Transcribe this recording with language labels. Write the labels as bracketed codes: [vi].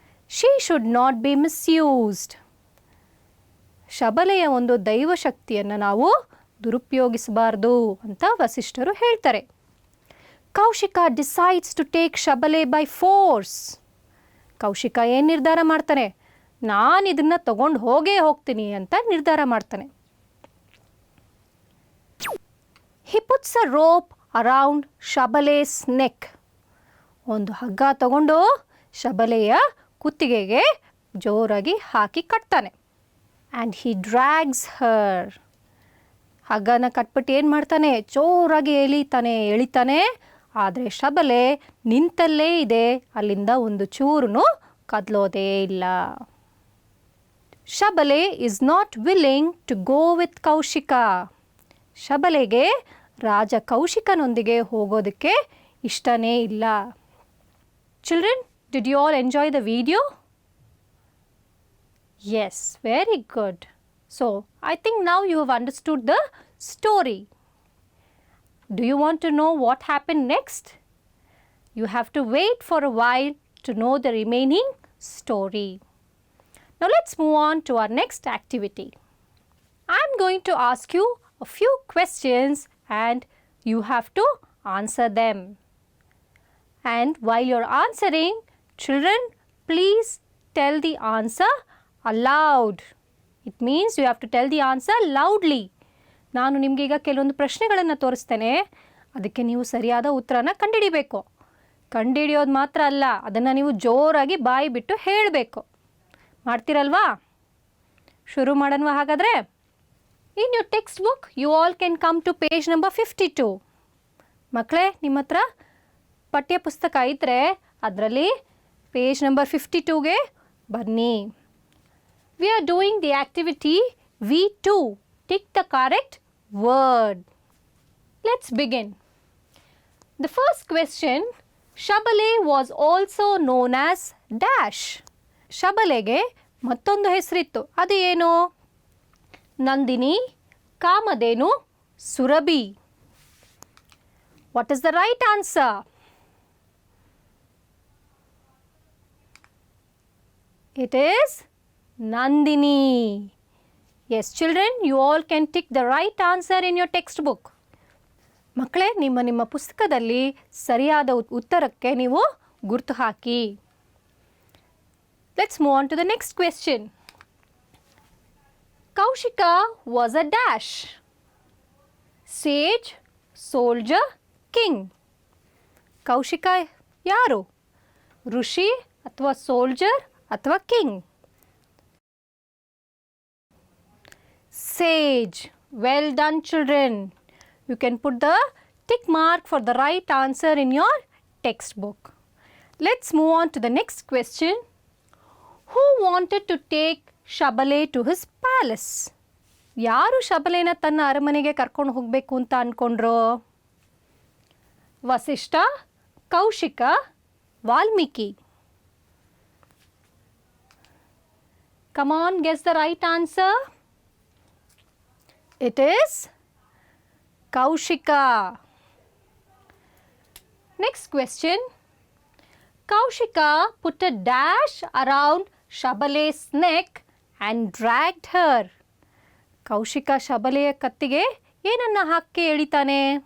[en] She should not be misused. [kn] ಶಬಲೆಯ ಒಂದು ದೈವಶಕ್ತಿಯನ್ನು ನಾವು ದುರುಪಯೋಗಿಸಬಾರ್ದು ಅಂತ ವಸಿಷ್ಠರು ಹೇಳ್ತಾರೆ. [en] Kaushika decides to take Shabale by force. [kn] Kaushika ಏನು ನಿರ್ಧಾರ ಮಾಡ್ತಾನೆ? ನಾನು ಇದನ್ನು ತಗೊಂಡು ಹೋಗ್ತೀನಿ ಅಂತ ನಿರ್ಧಾರ ಮಾಡ್ತಾನೆ. [en] He puts a rope around Shabale's neck. [kn] ಒಂದು ಹಗ್ಗ ತಗೊಂಡು ಶಬಲೆಯ ಕುತ್ತಿಗೆಗೆ ಜೋರಾಗಿ ಹಾಕಿ ಕಟ್ತಾನೆ. [en] And he drags her. [kn] ಹಗ್ಗನ ಕಟ್ಬಿಟ್ಟು ಏನು ಮಾಡ್ತಾನೆ? ಜೋರಾಗಿ ಎಳಿತಾನೆ. ಆದರೆ ಶಬಲೆ ನಿಂತಲ್ಲೇ ಇದೆ, ಅಲ್ಲಿಂದ ಒಂದು ಚೂರು ಕದಲೋದೇ ಇಲ್ಲ. [en] Shabale is not willing to go with Kaushika. [kn] ಶಬಲೆಗೆ ರಾಜ ಕೌಶಿಕನೊಂದಿಗೆ ಹೋಗೋದಕ್ಕೆ ಇಷ್ಟನೇ ಇಲ್ಲ. [en] Children, did you all enjoy the video? Yes, very good. So, I think now you have understood the story. Do you want to know what happened next? You have to wait for a while to know the remaining story. Now, let's move on to our next activity. I'm going to ask you a few questions and you have to answer them. And while you're answering, children, please tell the answer aloud. It means you have to tell the answer loudly. [kn] ನಾನು ನಿಮಗೆ ಈಗ ಕೆಲವೊಂದು ಪ್ರಶ್ನೆಗಳನ್ನು ತೋರಿಸ್ತೇನೆ, ಅದಕ್ಕೆ ನೀವು ಸರಿಯಾದ ಉತ್ತರನ ಕಂಡುಹಿಡಿಬೇಕು. ಕಂಡುಹಿಡಿಯೋದು ಮಾತ್ರ ಅಲ್ಲ, ಅದನ್ನು ನೀವು ಜೋರಾಗಿ ಬಾಯಿ ಬಿಟ್ಟು ಹೇಳಬೇಕು. ಮಾಡ್ತೀರಲ್ವಾ? ಶುರು ಮಾಡೋಣ ಹಾಗಾದರೆ. [en] In your textbook, you all can come to page number 52. [kn] ಮಕ್ಕಳೇ, ನಿಮ್ಮ ಹತ್ರ ಪಠ್ಯ ಪುಸ್ತಕ ಇದ್ದರೆ ಅದರಲ್ಲಿ ಪೇಜ್ ನಂಬರ್ 52ಗೆ ಬನ್ನಿ. [en] We are doing the activity V2, tick the correct word. Let's begin. The first question, Shabale was also known as dash. [kn] ಶಬಲೆಗೆ ಮತ್ತೊಂದು ಹೆಸರಿತ್ತು. ಅದು ಏನು? ನಂದಿನಿ, ಕಾಮಧೇನು, Surabhi. [en] What is the right answer? It is Nandini. Yes, children, you all can tick the right answer in your textbook. ಮಕ್ಕಳೇ, ನಿಮ್ಮ ಪುಸ್ತಕದಲ್ಲಿ ಸರಿಯಾದ ಉತ್ತರಕ್ಕೆ ನೀವು ಗುರುತು ಹಾಕಿ. Let's move on to the next question. Kaushika was a dash. Sage, soldier, king. [kn] Kaushika ಯಾರು? ಋಷಿ ಅಥವಾ soldier ಅಥವಾ king? [en] Sage. Well done, children. You can put the tick mark for the right answer in your textbook. Let's move on to the next question. Who wanted to take Shabale to his palace? [kn] ಯಾರು ಶಬಲೆನ ತನ್ನ ಅರಮನೆಗೆ ಕರ್ಕೊಂಡು ಹೋಗಬೇಕು ಅಂತ ಅಂದ್ಕೊಂಡ್ರು? Vasishtha, Kaushika, Valmiki. [en] Come on, guess the right answer. It is Kaushika. Next question. Kaushika put a dash around Shabale's neck and dragged her. [kn] Kaushika ಶಬಲೆಯ ಕತ್ತಿಗೆ ಏನನ್ನ ಹಾಕಿ ಎಳಿತಾನೆ?